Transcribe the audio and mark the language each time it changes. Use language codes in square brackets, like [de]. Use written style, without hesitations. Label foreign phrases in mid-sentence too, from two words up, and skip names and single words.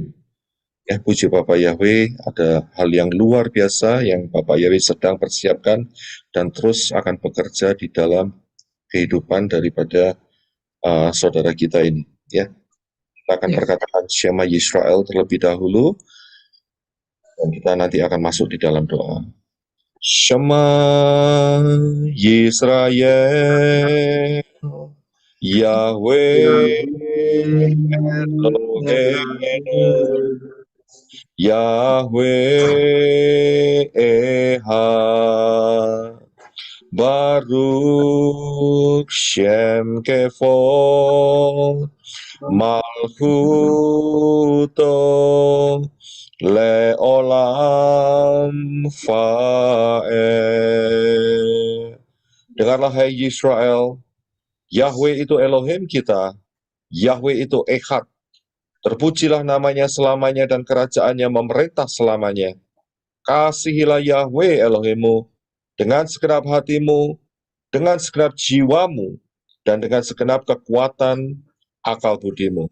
[id] Ya, puji Bapak Yahweh, ada hal yang luar biasa yang Bapak Yahweh sedang persiapkan dan terus akan bekerja di dalam kehidupan daripada saudara kita ini. Ya, kita akan perkatakan Shema Yisrael terlebih dahulu, dan kita nanti akan masuk di dalam doa. [he] שמע ישראל יהוה אלוהינו יהוה אחד, ברוך שם כבוד מלכותו לעולם ועד. [id] Dengarlah hai Yisrael, Yahweh itu Elohim kita, Yahweh itu Echad. Terpujilah namanya selamanya dan kerajaannya memerintah selamanya. Kasihilah Yahweh Elohimmu dengan segenap hatimu, dengan segenap jiwamu, dan dengan segenap kekuatan akal budimu.